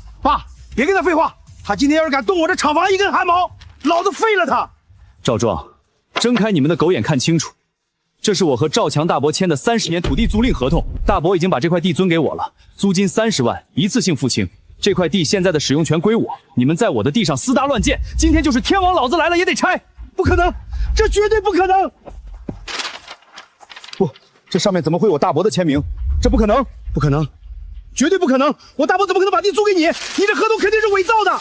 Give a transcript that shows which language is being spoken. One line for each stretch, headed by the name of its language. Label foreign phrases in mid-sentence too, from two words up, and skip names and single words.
Chinese: 爸，別跟他廢話，他今天要是敢動我這廠房一根汗毛，老子廢了他！趙壯，睜開你們的狗眼看清楚，這是我和趙強大伯簽的30年土地租賃合同，大伯已經把這塊地尊給我了，租金30萬，一次性付清。這塊地現在的使用權歸我，你們在我的地上私搭亂建，今天就是天王老子來了也得拆！不可能，這絕對不可能！不，這上面怎麼會有大伯的簽名？這不可能，不可能，絕對不可能！我大伯怎麼可能把地租給你？你這合同肯定是偽造的！